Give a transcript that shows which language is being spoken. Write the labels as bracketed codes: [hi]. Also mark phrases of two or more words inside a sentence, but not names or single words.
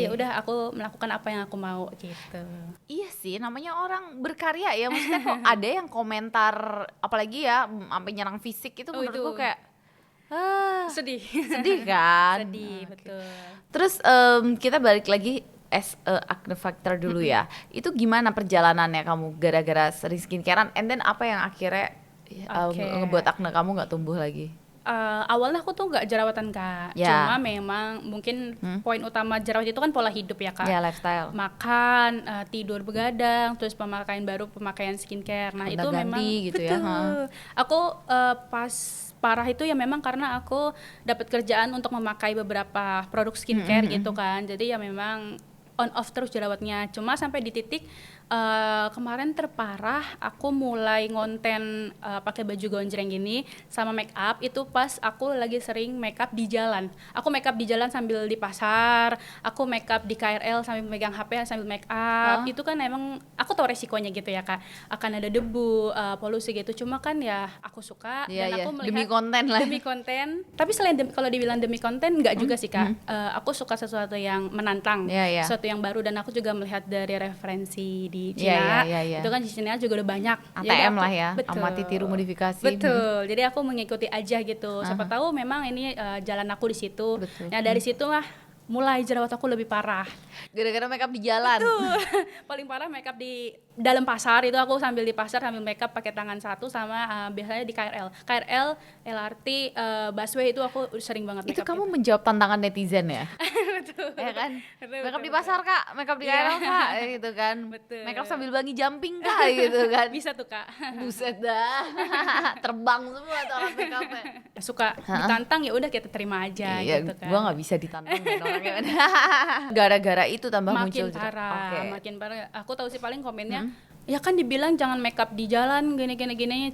[id] ya udah aku melakukan apa yang aku mau gitu. Iya sih, namanya orang berkarya ya. Maksudnya kok ada yang komentar apalagi ya sampai nyerang fisik itu Oh, menurutku itu. kayak Sedih. sedih kan. Sedih, betul. Terus kita balik lagi [en] as a acne factor [id] dulu ya. Itu gimana perjalanannya kamu gara-gara sering skincarean, [en] and then [id] apa yang akhirnya Oke. ngebuat acne kamu nggak tumbuh lagi? Awalnya aku tuh nggak jerawatan Kak, Ya. cuma memang mungkin poin utama jerawat itu kan pola hidup ya Kak. Ya lifestyle. Makan, tidur begadang, terus pemakaian skincare. Nah itu Gonta-ganti memang gitu ya, betul. Aku pas parah itu ya memang karena aku dapat kerjaan untuk memakai beberapa produk skincare gitu kan. Jadi ya memang [en] on off [id] terus jerawatnya. Cuma sampai di titik kemarin terparah aku mulai ngonten pakai baju gonjreng gini sama make up itu pas aku lagi sering make up di jalan. Aku make up di jalan sambil di pasar, aku make up di KRL sambil megang HP sambil make up. Itu kan emang aku tahu resikonya gitu ya Kak. Akan ada debu, polusi gitu. Cuma kan ya aku suka Iya, dan iya. aku melihat Demi konten lah. Demi konten. Tapi selain kalau dibilang demi konten enggak juga sih Kak. Aku suka sesuatu yang menantang, Iya, iya. sesuatu yang baru, dan aku juga melihat dari referensi di Iya, Cina. iya, iya. Itu kan di Cina juga udah banyak. Jadi ATM aku- lah ya, betul. amati tiru modifikasi. Betul. Jadi aku mengikuti aja gitu. Siapa tahu memang ini jalan aku di situ. Betul. Nah, dari situ lah mulai jerawat aku lebih parah. Gara-gara make up di jalan. Paling parah makeup di dalam pasar, itu aku sambil di pasar sambil makeup pakai tangan satu, sama biasanya di KRL, LRT, busway itu aku sering banget Itu makeup kamu gitu. menjawab tantangan netizen ya? Betul. Ya kan? Betul, Make up di betul, pasar Kak, make up di Iya. KRL Kak, gitu kan. Betul. Make up sambil [en] bangi jumping [id] Kak, gitu kan. Bisa tuh Kak. Buset dah. Terbang semua tuh orang make upnya. Suka ditantang ya udah kita terima aja Iya, gitu kan. gua nggak bisa ditantang kan orangnya. Gara-gara itu tambah muncul Makin jerawat. parah, Oke. makin parah. Aku tahu sih paling komennya, ya kan dibilang jangan makeup di jalan gini.